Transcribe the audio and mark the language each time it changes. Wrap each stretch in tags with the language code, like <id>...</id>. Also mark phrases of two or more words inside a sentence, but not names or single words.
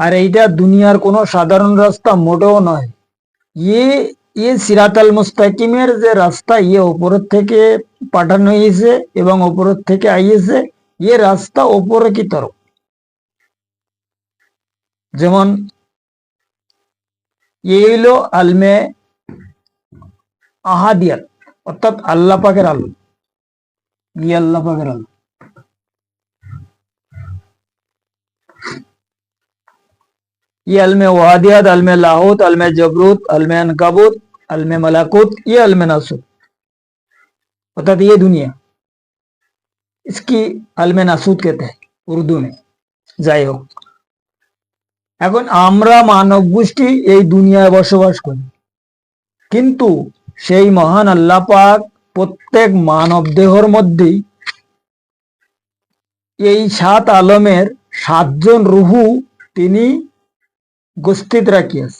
<bn>আর এইটা দুনিয়ার কোনো সাধারণ রাস্তা মোটেও নয়। ইয়ে সিরাতাল মুস্তাকিমের যে রাস্তা, ইয়ে ওপরের থেকে পাঠানো হয়েছে এবং ওপরের থেকে আইয়েছে।</bn> <hi>ये रास्ता ऊपर की तरफ,</hi> <bn>যেমন ইয়ে হইল আলমে আহাদিয়াত, অর্থাৎ আল্লাহ পাকের আলো। ইয়ে আল্লাহ পাকের আলো।</bn> <hi>ये अलमे वादियात, अलमे लाहौत, अलमे जबरूत, अलमे अनकबूत, अलमे मलाकुत, ये अलमे नासुत, अर्थात ये दुनिया, इसकी अलमे नासुत कहते हैं उर्दू में।</hi> <bn>যাই হোক, এখন আমরা মানব গোষ্ঠী এই দুনিয়ায় বসবাস করি, কিন্তু সেই মহান আল্লাহ পাক প্রত্যেক মানব দেহর মধ্যেই এই 7 আলমের 7 জন রুহু তিনি গোষ্ঠীত রাখিয়াছে।</bn>